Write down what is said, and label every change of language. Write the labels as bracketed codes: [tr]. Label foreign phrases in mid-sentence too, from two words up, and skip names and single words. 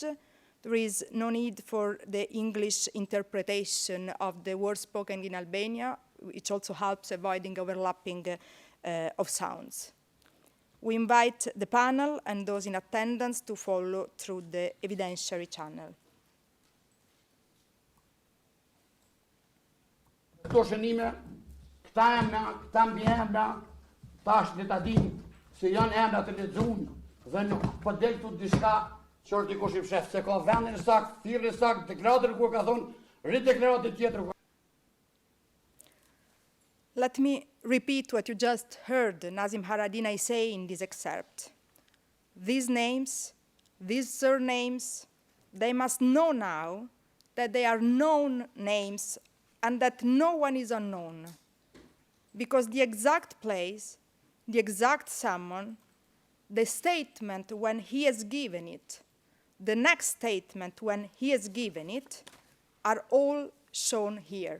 [en] There is no need for the English interpretation of the words spoken in Albania, which also helps avoiding overlapping of sounds. We invite the panel and those in attendance to follow through the evidentiary channel. [sq] Këto shënime, këta mbi emra, tash le ta dim se janë emra të lexuar dhe nuk po del këtu diçka që është dikush i fsheh, se ka vendin sakt, thirrjen sakt, deklaratën ku ka thonë rideklaratë tjetër. [en] Let me repeat what you just heard Nazim Haradinaj say in this excerpt. These names, these surnames, they must know now that they are known names and that no one is unknown, because the exact place, the exact summon, the statement when he has given it, the next statement when he has given it, are all shown here.